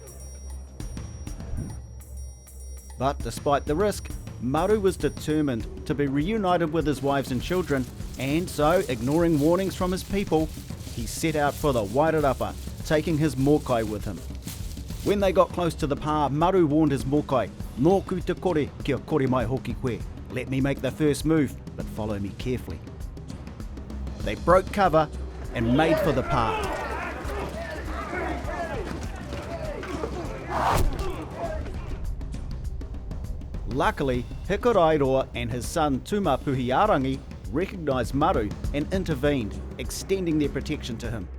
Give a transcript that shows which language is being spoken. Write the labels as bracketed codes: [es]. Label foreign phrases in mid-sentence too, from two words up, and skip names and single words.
[en] But despite the risk, Maru was determined to be reunited with his wives and children, and so, ignoring warnings from his people, he set out for the Wairarapa, taking his mokai with him. When they got close to the pā, Maru warned his mokai, [mi] "Nō ku te kore, kia kore mai hoki koe. [en] Let me make the first move, but follow me carefully." They broke cover and made for the pā. Luckily, Hikarairoa and his son Tumapuhiarangi recognised Maru and intervened, extending their protection to him.